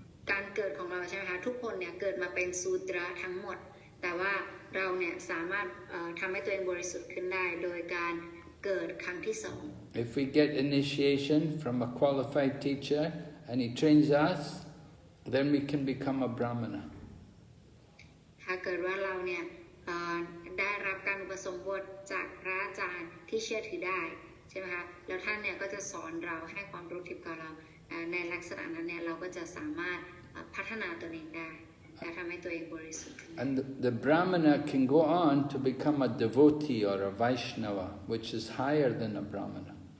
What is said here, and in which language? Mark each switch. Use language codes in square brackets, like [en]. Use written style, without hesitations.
[th] การเกิดของเราใช่ไหมคะทุกคนเนี่ยเกิดมาเป็นซูตราทั้งหมดแต่ว่าเราเนี่ยสามารถทำให้ตัวเองบริสุทธิ์ขึ้นได้โดยการเกิดครั้งที่สอง [en] If we get initiation from a qualified teacher and he trains us, then we can become a brahmana. [th] ถ้าเกิดว่าเราเนี่ยได้รับการอุปสมบทจากพระอาจารย์ที่เชื่อถือได้ใช่ไหมคะแล้วท่านเนี่ยก็จะสอนเราให้ความรู้ทิพย์กับเราในลักษณะนั้นเนี่ยเราก็จะสามารถพัฒนาตัวเองได้และทำให้ตัวเองบริสุทธิ์ [en] And the brahmana can go on to become a devotee or a Vaishnava, which is higher than a brahmana.